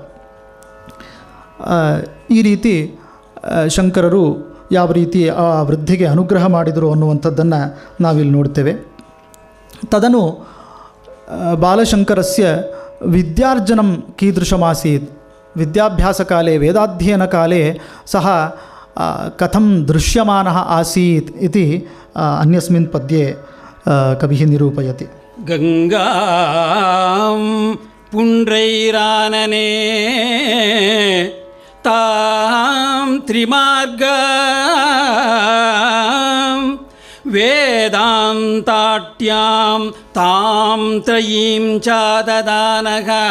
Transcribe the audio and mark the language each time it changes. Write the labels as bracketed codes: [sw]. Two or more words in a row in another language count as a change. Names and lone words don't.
[kn] ಈ ರೀತಿ ಶಂಕರರು ಯಾವ ರೀತಿ ಆ ವೃದ್ಧಿಗೆ ಅನುಗ್ರಹ ಮಾಡಿದರು ಅನ್ನುವಂಥದ್ದನ್ನು ನಾವಿಲ್ಲಿ ನೋಡ್ತೇವೆ. [sa] ತದನು ಬಾಲಶಂಕರಸ್ಯ ವಿದ್ಯಾರ್ಜನಂ ಕೀದೃಶಮಾಸೀತ್. ವಿದ್ಯಾಭ್ಯಾಸಕಾಲೇ, ವೇದಾಧ್ಯಯನಕಾಲೇ ಸಹ ಕಥಂ ದೃಶ್ಯಮಾನಃ ಆಸೀತ್ ಇತಿ ಅನ್ಯಸ್ಮಿನ್ ಪದ್ಯೆ ಕವಿಃ ನಿರೂಪಯತಿ. ಗಂಗಾಂ ಪುಂಡ್ರೈರಾನನೇ ತಾಂ ತ್ರಿಮಾರ್ಗಾಂ ವೇದಾಂತಾಟ್ಯಾಂ ತಾಂ ತ್ರಯೀಂ ಚಾದದಾನಃ